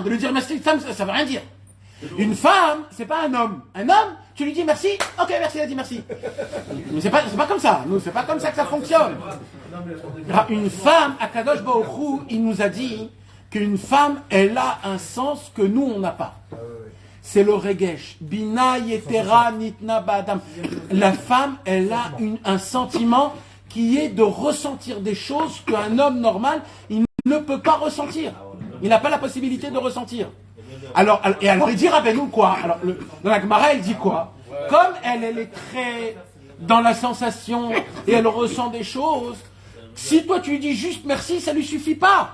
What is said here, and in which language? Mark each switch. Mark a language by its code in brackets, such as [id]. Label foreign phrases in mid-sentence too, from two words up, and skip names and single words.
[fr] De lui dire merci, ça veut rien dire. Une femme, c'est pas un homme. Un homme, tu lui dis merci. Ok, merci, elle a dit merci. Mais c'est pas comme ça. Nous, c'est pas comme ça que ça fonctionne. Une femme, [he] הקדוש ברוך הוא, [fr] il nous a dit qu'une femme, elle a un sens que nous, on n'a pas. C'est le regesh. [he] בינה יתירה ניתנה באדם. [fr] La femme, elle a un sentiment qui est de ressentir des choses qu'un homme normal, il ne peut pas ressentir. Il n'a pas la possibilité de ressentir. Alors il dit, rappelez-nous quoi? Alors, dans la Gemara, elle dit quoi? Comme elle est très dans la sensation et elle ressent des choses, si toi tu lui dis juste merci, ça lui suffit pas.